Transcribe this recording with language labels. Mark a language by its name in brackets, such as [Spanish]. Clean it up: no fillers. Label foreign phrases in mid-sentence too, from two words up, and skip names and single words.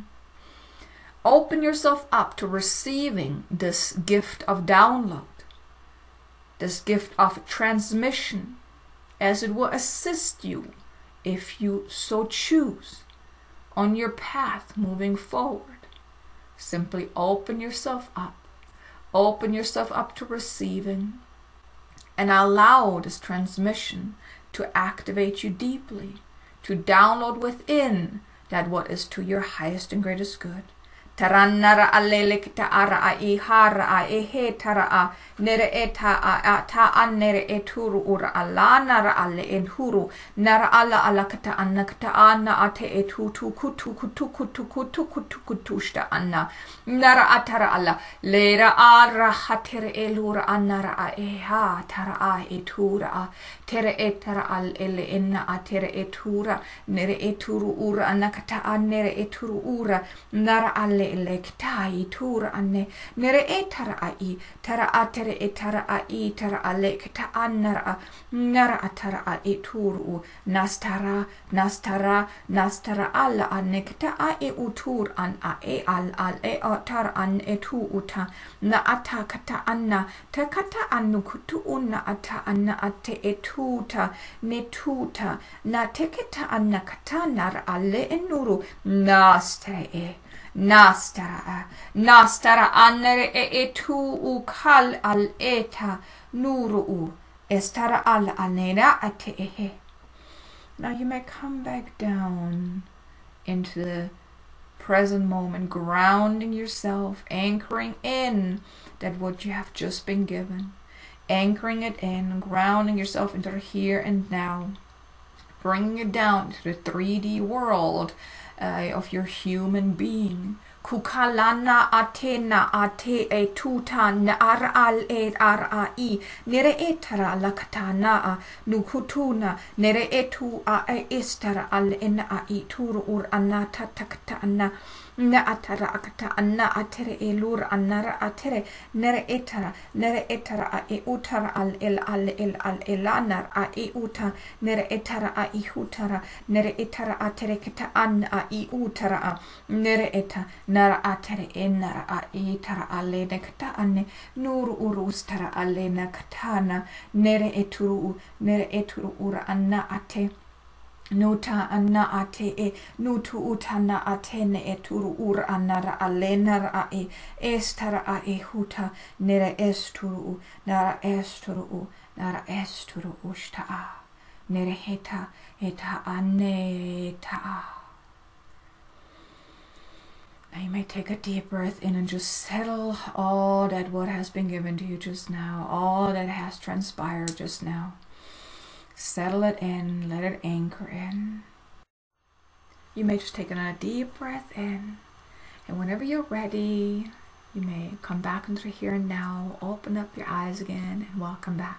[English] Open yourself up to receiving this gift of download, this gift of transmission, as it will assist you, if you so choose, on your path moving forward. Simply open yourself up to receiving, and allow this transmission to activate you deeply, to download within that what is to your highest and greatest good. Taranara alele kita ara a ihara a ehe tara a nere eta a ta an nere eturu ura ala nara ale enhuru nara ala kata anna kata anna ate etu tu kutu shta anna nara atara ala lera ara hatere elura anara a eha tara a etura a tere etara al ele enna a tere etura nere eturu ura anna kata an nere eturu ura nara ale lektai tura anne nere etara ai tara atere etara ai tara alekta annara nara atara ai turu nastara alla annekta ai utur an ai al e atar an etu uta na atakata anna takata annu kutu unna ata anna ate etuta netuta na teketa anna katanar alle enuru Nastara annere etu ukal al eta nuru estara al anera ate ehe. Now you may come back down into the present moment, grounding yourself, anchoring in that what you have just been given, anchoring it in, grounding yourself into the here and now, bringing it down to the 3D world of your human being. Kukalana atena ate e tuta na aral e arai nere etara lakatana nukutuna nere etu a istara al ena a ituru ur anata takata na atara akata anna atere elur anara atere nere etara a e utara al elanar a e uta nere etara a ihutara nere etara atere kata an a I utara a nere eta nara atere enara a itara ale nekata ane nuru urustara ale nakatana nere eturu ura anna ate nuta anna ate e nutu utana atene eturu ura anara alenar a e estara a e huta nere esturu nara esturu ushta a nere heta ane ta. Now you may take a deep breath in and just settle all that what has been given to you just now, all that has transpired just now. Settle it in, let it anchor in. You may just take another deep breath in, and whenever you're ready, you may come back into the here and now, open up your eyes again, and welcome back.